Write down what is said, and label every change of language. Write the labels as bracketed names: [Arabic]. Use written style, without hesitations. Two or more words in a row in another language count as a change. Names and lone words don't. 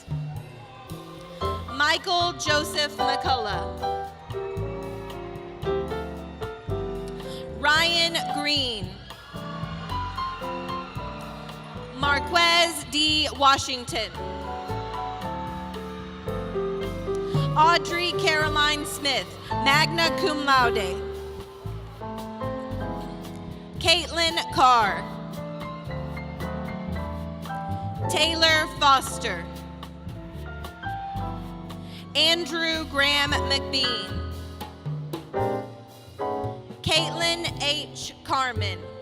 [English] Michael Joseph McCullough. Ryan Green. Marquez D. Washington. Audrey Caroline Smith, [Latin] magna cum laude. [English] Caitlin Carr. Taylor Foster. Andrew Graham McBean. Caitlin H. Carmen.